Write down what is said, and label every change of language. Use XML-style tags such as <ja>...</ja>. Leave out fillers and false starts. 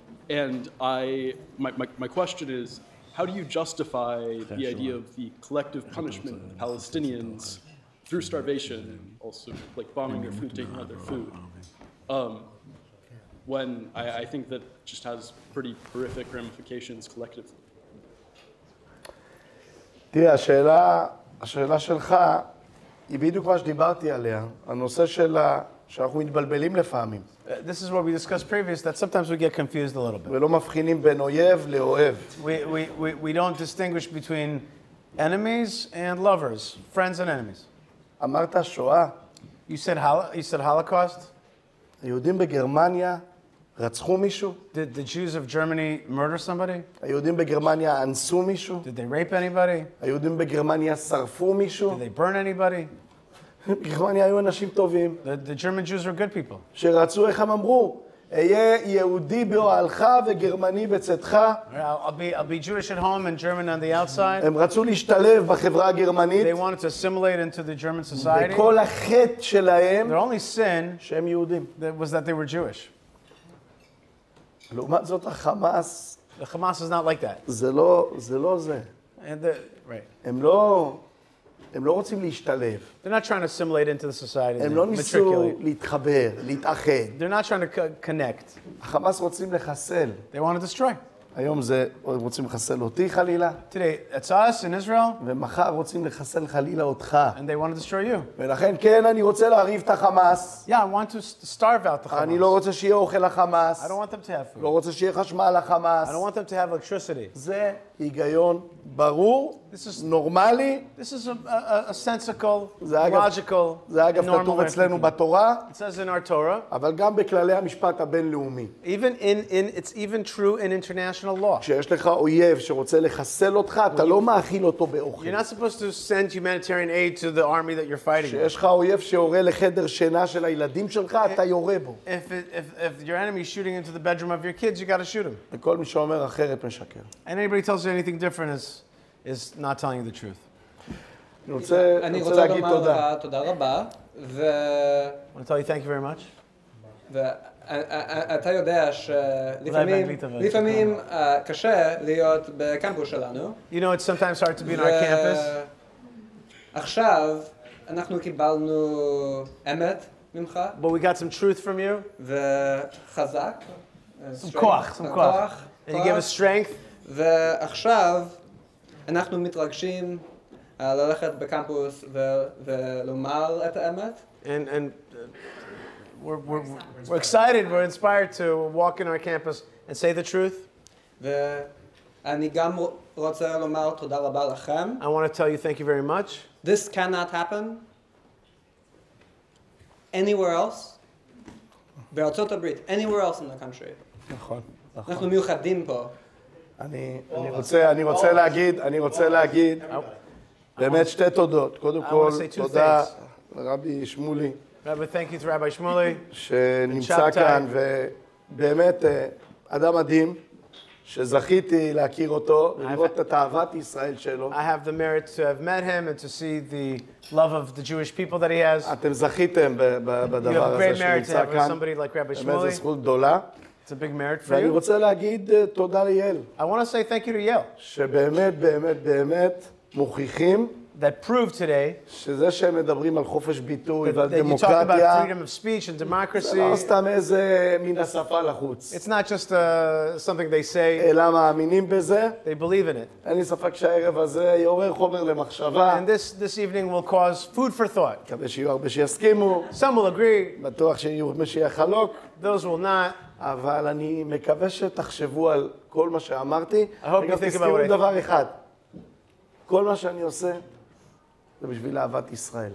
<en>And my question is, how do you justify the idea of the collective punishment of Palestinians through starvation, also like bombing their food, taking out their food, when I think that just has pretty horrific ramifications collectively?</en> <he>תראה, השאלה שלך היא בדיוק מה שדיברתי עליה, הנושא שאנחנו מתבלבלים לפעמים.</he> <en>This is what we discussed previous, that sometimes we get confused a little bit.</en> <he>ולא מבחינים בין אויב לאוהב.</he> <en>We don't distinguish between enemies and lovers, friends and enemies.</en> <he>אמרת שואה.</he> <en>You said Holocaust?</en> <he>היהודים בגרמניה רצחו מישהו?</he> <en>Did the Jews of Germany murder somebody?</en> <he>היהודים בגרמניה אנסו מישהו?</he> <en>Did they rape anybody?</en> <he>היהודים בגרמניה שרפו מישהו?</he> <en>Did they burn anybody?</en> <he>בגרמניה היו אנשים טובים.</he> <en>The German Jews were good people.</en> <he>שרצו, איך הם אמרו? אהיה יהודי באוהלך וגרמני בצאתך.</he> <en>I'll be Jewish at home and German on the outside.</en> <he>הם רצו להשתלב בחברה הגרמנית.</he> <en>They wanted to assimilate into the German society.</en> <he>וכל החטא שלהם,</he> <en>their only sin</en> <he>שהם יהודים.</he> <en>was that they were Jewish.</en> <he>לעומת זאת החמאס,</he> <en>The Hamas is not like that.</en> <he>זה לא זה.</he> <en>Right.</en> <he>הם לא רוצים להשתלב.</he> <en>They're not trying to assimilate into the society.</en> <he>הם לא ניסו להתחבר, להתאחד.</he> <en>They're not trying to connect.</en> <he>החמאס רוצים לחסל.</he> <en>They want to destroy.</en> <he>היום רוצים לחסל אותי חלילה.</he> <en>Today, it's us in Israel.</en> <he>ומחר רוצים לחסל חלילה אותך.</he> <en>And they want to destroy you.</en> <he>ולכן כן, אני רוצה להרעיב את החמאס.</he> <en>Yeah, I want to starve out the Hamas.</en> <he>אני לא רוצה שיהיה אוכל לחמאס.</he> <en>I don't want them to have food.</en> <he>לא רוצה שיהיה חשמל לחמאס.</he> <en>I don't want them to have electricity.</en> <he>זה היגיון ברור, נורמלי.</he> <en>This is a sensical,</en> <he>זה</he> <en>logical,</en> <he>זה אגב כתוב אצלנו בתורה.</he> <en>It says in our Torah.</en> <he>אבל גם בכללי המשפט הבינלאומי.</he> <en>It's even true in international law.</en> <he>כשיש לך אויב שרוצה לחסל אותך, אתה לא מאכיל אותו באוכל.</he> <en>You're not supposed to send humanitarian aid to the army that you're fighting.</en> <he>כשיש לך אויב שיורה לחדר שינה של הילדים שלך, אתה יורה בו.</he> <en>If your enemy is shooting into the bedroom of your kids, you got to shoot him.</en> <he>וכל מי שאומר אחרת משקר.</he> <en>And anybody tells you anything different is not telling you the truth.</en> <he>אני רוצה להגיד תודה. תודה רבה.</he> <en>I want to tell you thank you very much.</en> <he>ואתה יודע שלפעמים קשה להיות בקמפוס שלנו.</he> <en>You know, it's sometimes hard to be on our campus.</en> <he>עכשיו אנחנו קיבלנו אמת ממך.</he> <en>But we got some truth from you.</en> <he>וחזק.</he> <en>Some</en> <he>כוח.</he> <en>And you give us strength.</en> <he>ועכשיו אנחנו מתרגשים ללכת בקמפוס ולומר את האמת.</he> <en>And we're excited, we're inspired to walk in our campus and say the truth.</en> <he>ואני גם רוצה לומר תודה רבה לכם.</he> <en>I want to tell you thank you very much. This cannot happen anywhere else.</en> <he>בארצות הברית,</he> <en>anywhere else in the country.</en> <he>נכון. אנחנו מיוחדים פה. אני רוצה להגיד באמת שתי תודות. קודם כל, תודה לרבי שמולי.</he> <en>Rabbi, thank you to Rabbi Shmuley.</en> <he>שנמצא כאן, ובאמת אדם מדהים, שזכיתי להכיר אותו, ולראות את אהבת ישראל שלו.</he> <en>I have the merit to have met him and to see the love of the Jewish people that he has.</en> <he>אתם זכיתם בדבר הזה שנמצא כאן. באמת זו זכות גדולה.</he> <en>It's a big merit for</en> <he>ואני</he> <en>you.</en> <he>רוצה להגיד תודה ליעל.</he> <en>I want to say thank you to Yale.</en> <he>שבאמת מוכיחים</he> <en>that proved today</en> <he>שזה שהם מדברים על חופש ביטוי ועל</he> <en>that you talk</en> <he>דמוקרטיה,</he> <en>about freedom of speech and democracy.</en> <he>זה לא סתם איזה מן השפה לחוץ.</he> <en>It's not just something they say.</en> <he>אלא מאמינים בזה.</he> <en>They believe in it.</en> <he>אין לי ספק שהערב הזה יעורר חומר למחשבה.</he> <en>And this evening will cause food for thought.</en> <he>מקווה שיהיו הרבה שיסכימו.</he> <en>Some will agree.</en> <he>בטוח שיהיו מי שיחלוק.</he> <en>Those will not.</en> <he>אבל אני מקווה שתחשבו על כל מה שאמרתי.</he> <en>I hope you think about</en> <he>תזכרו</he> <en>it.</en> <he>דבר אחד. כל מה שאני עושה זה בשביל אהבת ישראל.</he>